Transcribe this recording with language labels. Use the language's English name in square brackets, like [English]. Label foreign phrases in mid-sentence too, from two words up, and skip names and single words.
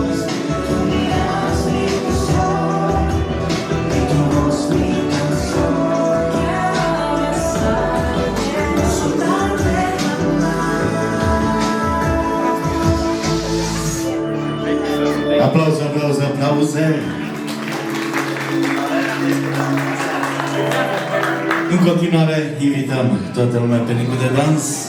[Spanish] Tú miras mi ilusión y tu voz mi canción. Quiero abrazarte, no soltarte jamás. [Romanian] Aplauze, aplauze, aplauze. În continuare, invităm toată lumea pe ringul de dans.